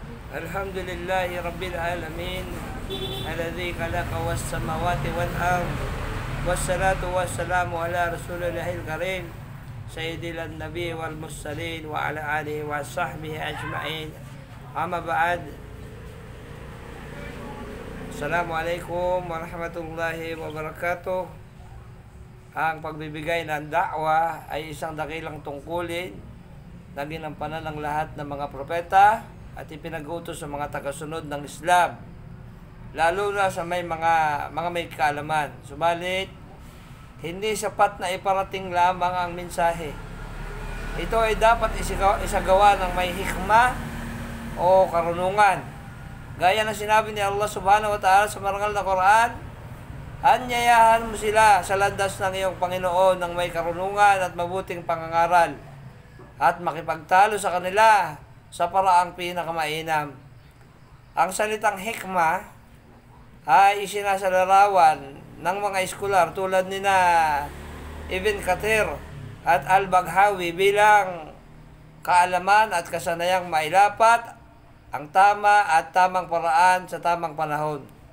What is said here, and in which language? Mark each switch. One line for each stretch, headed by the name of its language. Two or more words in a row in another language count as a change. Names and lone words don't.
Arabic: الحمد لله رب العالمين الذي خلق السماوات والأرض والصلاة والسلام على رسول الله الكريم سيد النبي والمرسلين وعلى آله وصحبه أجمعين. أما بعد. السلام عليكم ورحمة الله وبركاته.
Filipino: Ang pagbibigay ng da'wa ay isang dakilang tungkulin na ginampanan ng lahat ng mga propeta at ipinag-utos sa mga tagasunod ng Islam, lalo na sa may may kaalaman. Subalit, hindi sapat na iparating lamang ang mensahe. Ito ay dapat isagawa ng may hikmah o karunungan. Gaya ng sinabi ni Allah
Arabic: سبحانه وتعالى
Filipino: sa marangal na Quran, anyayahan mo sila sa landas ng iyong Panginoon ng may karunungan at mabuting pangangaral at makipagtalo sa kanila sa paraang pinakamainam. Ang salitang hikmah ay isinasalarawan ng mga eskolar tulad ni Ibn Kathir at Al-Baghawi bilang kaalaman at kasanayang mailapat ang tama at tamang paraan sa tamang panahon.